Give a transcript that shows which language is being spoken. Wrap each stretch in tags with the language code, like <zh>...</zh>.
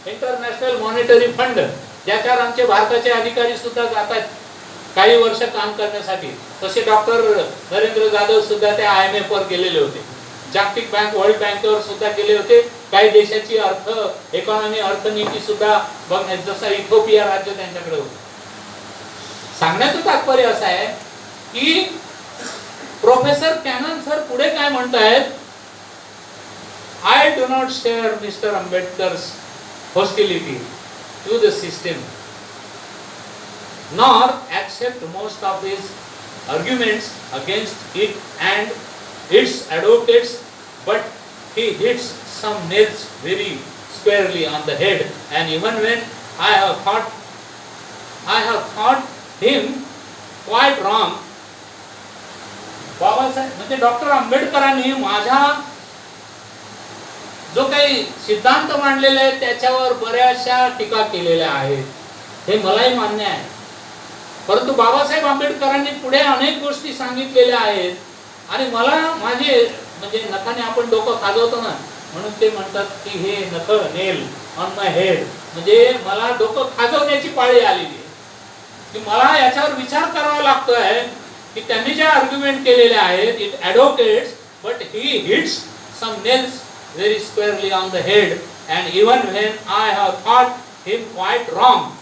<mr>International monetary fund ज्याच्यावर आमचे भारताचे अधिकारी सुद्धा जातात काही वर्ष काम करण्यासाठी. तसे डॉक्टर नरेंद्र जाधव सुद्धा त्या IMF वर गेलेले होते, जागतिक बँक वर्ल्ड बँकेवर सुद्धा गेले होते. काही देशाची इकॉनॉमी अर्थनीती सुद्धा बघण्यात, जसं इथिओपिया राज्य त्यांच्याकडे होतं. सांगण्याचं तात्पर्य असं आहे की प्रोफेसर कॅनन सर पुढे काय म्हणतायत,</mr> <en>I do not share mister Ambedkar's hostility to the system nor accept most of his arguments against it and its advocates, but he hits some nails very squarely on the head, and even when I have thought him quite wrong.</en> <mr>Babasaheb म्हणजे doctor आंबेडकरांनी माझा जो काही सिद्धांत मांडलेला आहे त्याच्यावर बऱ्याचशा टीका केलेल्या आहेत, हे मलाही मान्य आहे. परंतु बाबासाहेब आंबेडकरांनी पुढे अनेक गोष्टी सांगितलेल्या आहेत आणि मला माझे म्हणजे नखाने आपण डोकं खाजवतो ना, म्हणून ते म्हणतात की हे नख</mr> <en>nail on my head,</en> <mr>म्हणजे मला डोकं खाजवण्याची पाळी आलेली आहे की मला याच्यावर विचार करावा लागतोय की त्यांनी जे आर्ग्युमेंट केलेले आहेत,</mr> <en>It advocates but he hits some nails very squarely on the head and even when I have thought him quite wrong.</en>